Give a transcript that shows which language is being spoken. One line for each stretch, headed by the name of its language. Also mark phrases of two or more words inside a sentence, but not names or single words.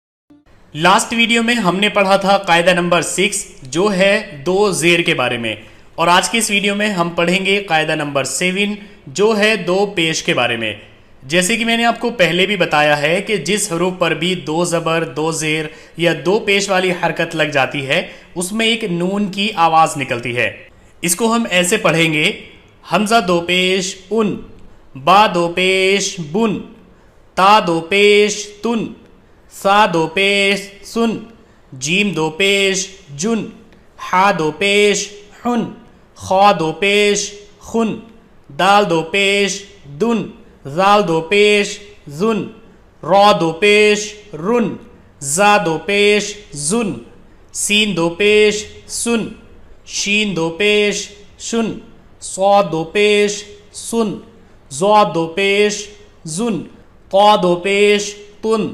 English: last video
Urdu: میں ہم نے پڑھا تھا قاعدہ نمبر 6 جو ہے دو زیر کے بارے میں، اور آج کی اس ویڈیو میں ہم پڑھیں گے قاعدہ نمبر 7 جو ہے دو پیش کے بارے میں۔ جیسے کہ میں نے آپ کو پہلے بھی بتایا ہے کہ جس حروف پر بھی دو زبر، دو زیر یا دو پیش والی حرکت لگ جاتی ہے اس میں ایک نون کی آواز نکلتی ہے۔ اس کو ہم ایسے پڑھیں گے: حمزہ دو پیش ان، با دو پیش بن، تا دو پیش تن، سا دو پیش سن، جیم دو پیش جن، حا دو پیش حن، خا دو پیش خن، دال دو پیش دن، زال دو پیش زن، را دو پیش رن، زا دو پیش زن، سین دو پیش سن، شین دو پیش شن، صاد دو پیش سن، ضاد دو پیش زن، طا دو پیش تن،